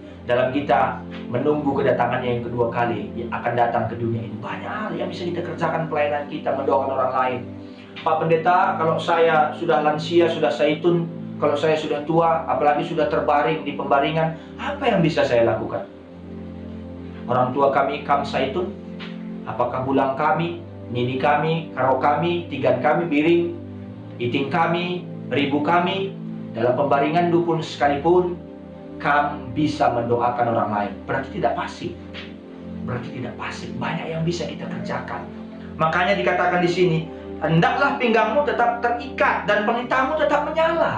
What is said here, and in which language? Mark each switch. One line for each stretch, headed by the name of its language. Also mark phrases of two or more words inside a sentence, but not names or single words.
Indonesian: Dalam kita menunggu kedatangannya yang kedua kali, yang akan datang ke dunia ini. Banyak hal yang bisa kita kerjakan, pelayanan kita, mendoakan orang lain. Pak Pendeta, kalau saya sudah lansia, sudah saitun, kalau saya sudah tua, apalagi sudah terbaring di pembaringan, apa yang bisa saya lakukan? Orang tua kami kam saitun, apakah bulang kami, nini kami, karo kami, tigan kami, biring, iting kami, beribu kami, dalam pembaringan dupun sekalipun, kamu bisa mendoakan orang lain. Berarti tidak pasif. Banyak yang bisa kita kerjakan. Makanya dikatakan di sini, hendaklah pinggangmu tetap terikat dan pelitamu tetap menyala.